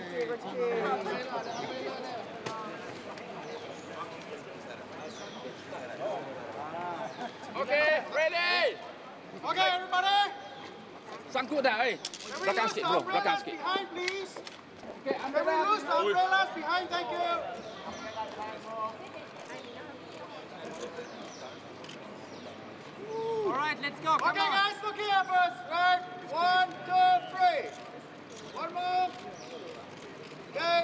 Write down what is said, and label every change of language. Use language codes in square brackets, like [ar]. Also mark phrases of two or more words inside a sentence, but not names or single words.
[en] Okay, ready? Okay, everybody. [ms] Sangkut dah, belakang sikit bro, belakang sikit. [en] Behind, please. Okay, Can we lose the umbrellas behind? Thank you. All right, let's go. Come Okay, on. guys, look here first. Right. 1, 2, 3. One more. Okay.